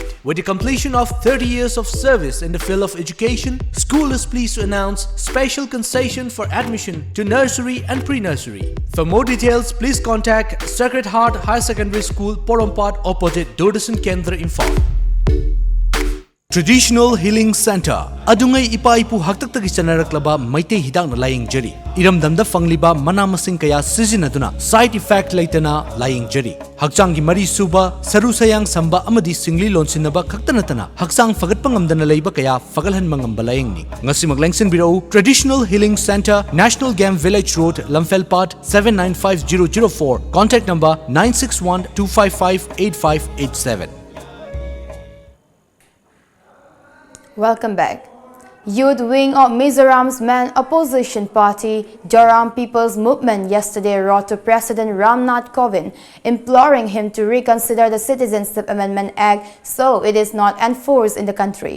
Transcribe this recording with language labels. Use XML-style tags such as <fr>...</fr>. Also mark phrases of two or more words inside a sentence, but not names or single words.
<en>With the completion of 30 years of service in the field of education, school is pleased to announce special concession for admission to nursery and pre-nursery. For more details, please contact Sacred Heart Higher Secondary School Porompat opposite Doordasan Kendra Imphal.</en> <mni>Traditional Healing Center adungai ipa-ipu haktaktagi chanaraklaba maitei hidakna layingjari. Iramdamda fangliba manamasing kaya sizinaduna</mni> <en>side effect</en> <mni>laitana layingjari. Hakchanggi mari suba saru sayang samba amadi singli lonsinaba khaktanatana haksang fagatpa ngamdana leiba kaya fagalhan mangamba layingni. Ngasi maglengsin birau Traditional Healing Center, National Game Village Road, Lamfelpat 795004.</mni> <en>Contact number 961-255-8587. Welcome back. Youth wing of Mizoram's main opposition party, Joram People's Movement, yesterday wrote to President Ramnath Kovind, imploring him to reconsider the Citizenship Amendment Act so it is not enforced in the country.</en>